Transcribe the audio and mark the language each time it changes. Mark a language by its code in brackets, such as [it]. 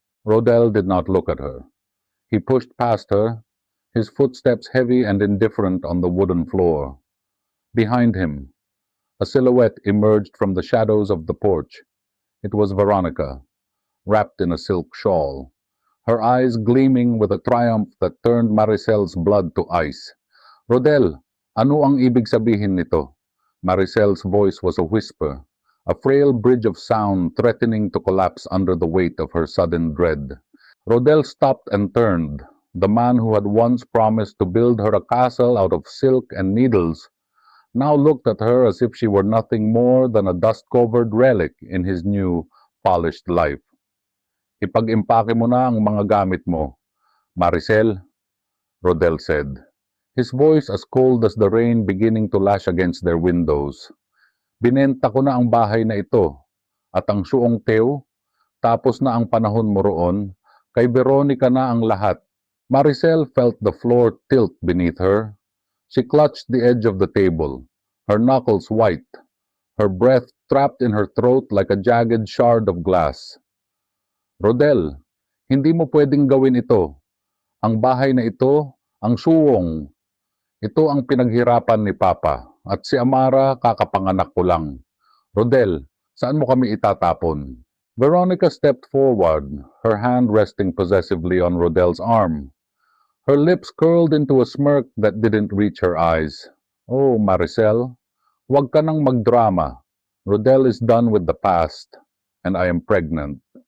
[en] Rodel did not look at her. He pushed past her, his footsteps heavy and indifferent on the wooden floor. Behind him, a silhouette emerged from the shadows of the porch. It was Veronica, wrapped in a silk shawl, her eyes gleaming with a triumph that turned Maricel's blood to ice. [tl] Rodel, ano ang ibig sabihin nito? [en] Maricel's voice was a whisper, a frail bridge of sound threatening to collapse under the weight of her sudden dread. Rodel stopped and turned. The man who had once promised to build her a castle out of silk and needles now looked at her as if she were nothing more than a dust-covered relic in his new, polished life. [tl] Ipag-impake mo na ang mga gamit mo, [en] Maricel, Rodel said, his voice as cold as the rain beginning to lash against their windows. [tl] Binenta ko na ang bahay na ito, at ang suong teo, tapos na ang panahon mo roon, kay Veronica na ang lahat. [en] Maricel felt the floor tilt beneath her. She clutched the edge of the table, her knuckles white, her breath trapped in her throat like a jagged shard of glass. [tl] Rodel, hindi mo pwedeng gawin ito. Ang bahay na ito, ang suwong. Ito ang pinaghirapan ni Papa, at si Amara kakapanganak ko lang. Rodel, saan mo kami itatapon? [en] Veronica stepped forward, her hand resting possessively on Rodel's arm. Her lips curled into a smirk that didn't reach her eyes. Oh, Maricel, [tl] huwag ka nang magdrama. [en] Rodel is done with the past, and I am pregnant.